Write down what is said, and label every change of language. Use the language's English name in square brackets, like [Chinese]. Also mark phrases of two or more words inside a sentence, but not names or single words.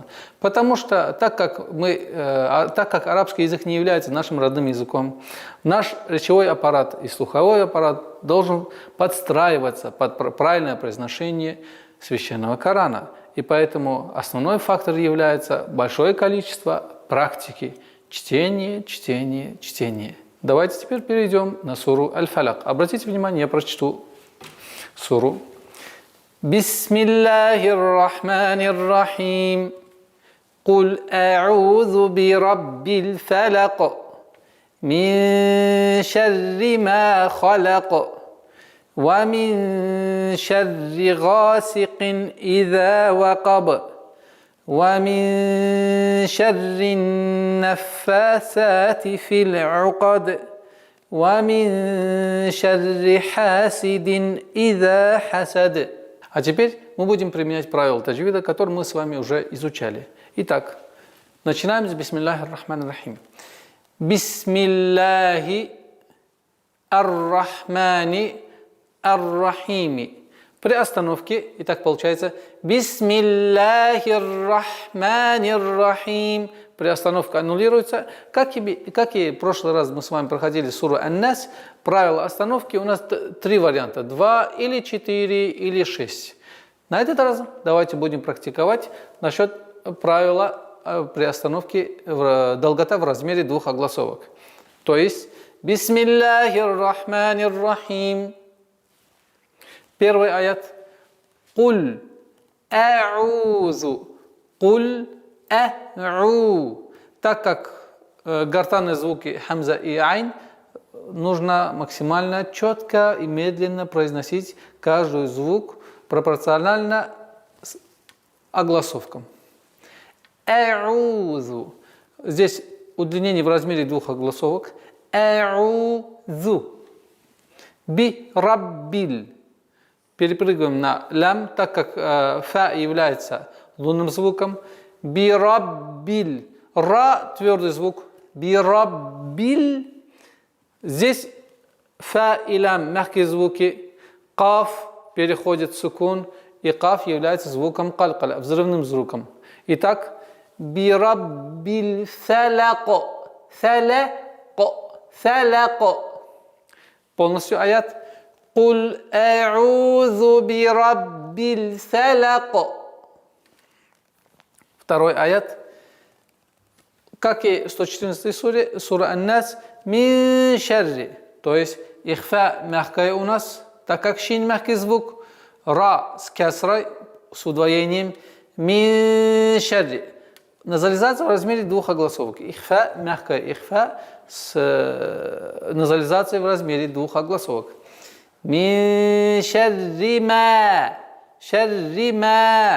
[Russian] Потому что так как арабский язык не является нашим родным языком, наш речевой аппарат и слуховой аппарат должен подстраиваться под правильное произношение Священного Корана. И поэтому основной фактор является большое количество практики. Чтение, чтение, чтение. Давайте теперь перейдем на суру Аль-Фаляк. Обратите внимание, я прочту суру. [Arabic] بسم الله الرحمن الرحيم. قل أعوذ برب الفلق. من شر ما خلق. ومن شر غاسق إذا وقب. ومن شر النفاثات في العقد ومن شر حاسد إذا حسد. [Russian] А теперь мы будем применять правила таджвида, которые мы с вами уже изучали. Итак, начинаем с [Arabic] بسم الله الرحمن الرحيم. بسم الله الرحمن الرحيم. [Russian] При остановке, и так получается, [Arabic] بسم الله الرحمن الرحيم. [Russian] При остановке аннулируется. Как и в прошлый раз мы с вами проходили суру Ан-Нас, правило остановки у нас три варианта. 2 или 4 или 6. На этот раз давайте будем практиковать насчет правила при остановке долгота в размере двух огласовок. То есть [Arabic] بسم الله الرحمن الرحيم. [Russian] Первый аят. [Arabic] قل أعوذ. قل أعو. [Russian] Так как гортанные звуки хамза и айн, нужно максимально четко и медленно произносить каждый звук пропорционально огласовкам. [Arabic] А'узу. [Russian] Здесь удлинение в размере двух огласовок. [Arabic] أعوذ برب. [Russian] Перепрыгиваем на лям, так как фа является лунным звуком. Бираббиль. Ра твердый звук. [Arabic] Бираббиль. [Russian] Здесь фа и лям мягкие звуки. Каф переходит в сукун. И каф является звуком калькаля, взрывным звуком. [Arabic] Итак, برب الفلق. الفلق الفلق. [Russian] Полностью аят. [Arabic] قل أعوذ برب الفلق. [Russian] Второй аят. Как и в 114 суре, сура Ан-Нас, [Arabic] من شر. [Russian] То есть ихфа мягкая у нас, так как шин мягкий звук, ра с кясрой, с удвоением, [Arabic] من شر. [Russian] Назализация в размере двух огласовок. Ихфа мягкая, ихфа с назализацией в размере двух огласовок. [Arabic] من شر ما. شر ما.